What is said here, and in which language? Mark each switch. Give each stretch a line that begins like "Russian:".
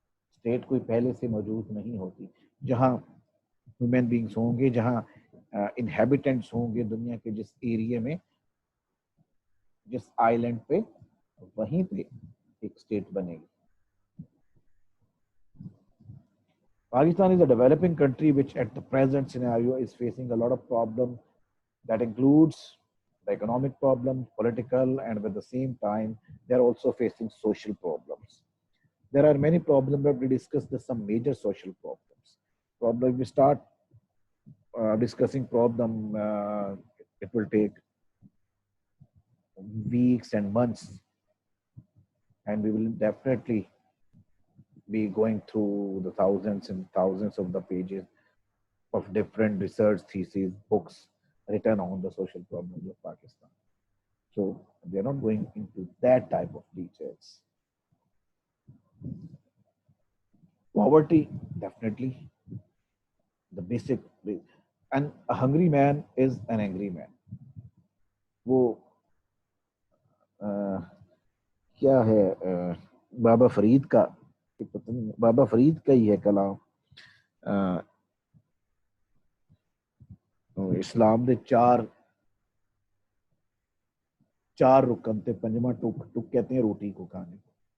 Urdu: State کوئی پہلے سے موجود نہیں ہوتی. جہاں ہیومن بینگس ہوں گے, جہاں انہیبیٹنٹس ہوں گے دنیا کے جس ایریے میں, جس آئی لینڈ پہ, وہیں پہ ایک اسٹیٹ بنے گی.
English: Pakistan is a developing country which at the present scenario is facing a lot of problems that includes the economic problems, political, and at the same time, they are also facing social problems. There are many problems, but we discuss some major social problems. Problem we start discussing problem, it will take weeks and months, and we will definitely be going through the thousands and thousands of the pages of different research theses, books written on the social problems of Pakistan. So we are not going into that type of details. Poverty, definitely the basic, and a hungry man is an angry man.
Urdu: وہ کیا ہے بابا فرید کا, بابا فرید کا ہی ہے کلام,
Punjabi: اسلام دے چار رکن تے پنجواں ٹک
Urdu: کہتے ہیں روٹی کو کھانے کو.